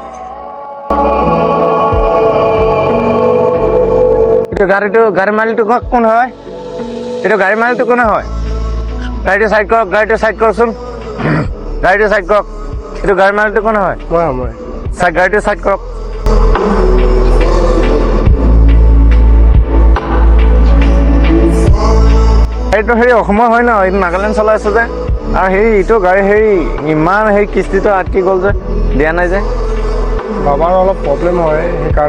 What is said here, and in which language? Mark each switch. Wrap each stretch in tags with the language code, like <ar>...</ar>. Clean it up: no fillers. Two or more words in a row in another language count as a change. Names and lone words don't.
<bn>এটা গাড়ির মালিকটা কোন হয়? এটা গাড়ির মালিকটা কোন হয়? গাড়িটা সাইড করুন। গাড়িটা সাইড কর। এটা গাড়ির মালিকটা কোন হয়? গাড়িটা সাইড কর।</bn> <as>এইটো হেৰি অসমৰ হয় ন, এইটো নাগালেণ্ড চলাই আছে যে। আৰু এইটো গাড়ী ইমান কিস্তিটো আটকি গ'ল যে, দিয়া নাই যে। বাবার অলপ প্ৰব্লেম হয়, সেইকাৰণে</as>